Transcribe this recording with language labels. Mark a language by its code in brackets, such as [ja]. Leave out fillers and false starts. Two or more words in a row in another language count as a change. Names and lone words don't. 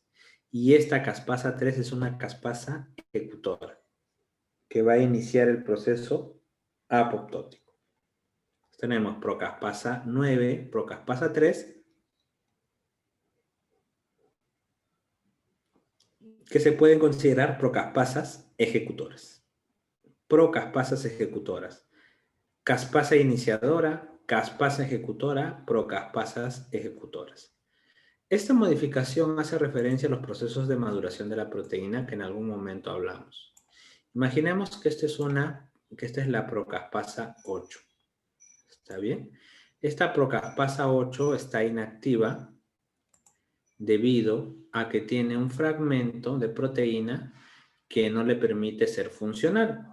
[es] Y esta caspasa 3 es una caspasa ejecutora que va a iniciar el proceso apoptótico. Tenemos procaspasa 9, procaspasa 3, que se pueden considerar procaspasas ejecutoras. Procaspasas ejecutoras. Caspasa iniciadora, caspasa ejecutora, procaspasas ejecutoras. Esta modificación hace referencia a los procesos de maduración de la proteína que en algún momento hablamos. Imaginemos que esta es la procaspasa 8. ¿Está bien? Esta procaspasa 8 está inactiva debido a que tiene un fragmento de proteína que no le permite ser funcional.